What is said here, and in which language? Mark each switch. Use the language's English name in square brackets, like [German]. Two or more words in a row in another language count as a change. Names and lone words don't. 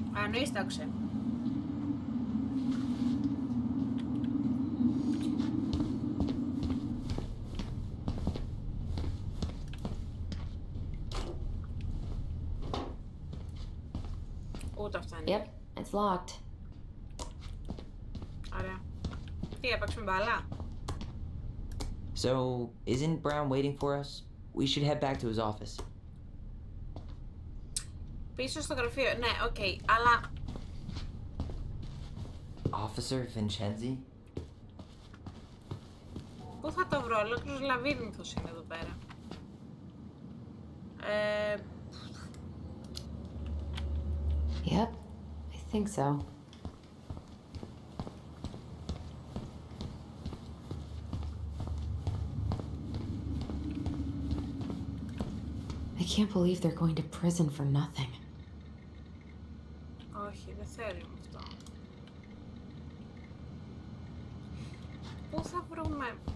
[Greek] Κανείς το άκουσε. Ούτε αυτά είναι. [English] Yep, it's locked. [Greek] Ωραία. Τι, έπαιξουμε μπάλα? [English] So, isn't Brown waiting for us? We should head back to his office. [Greek] Πίσω στο γραφείο. Ναι, οκ, αλλά... [English] Officer Vincenzi? [Greek] Πού θα το βρω? Ολόκληρος λαβύρινθος είναι εδώ πέρα. [English] Yep, I think so. I can't believe they're going to prison for nothing. [Greek] Όχι, δεν θέλουμε αυτό. Πού θα βρούμε...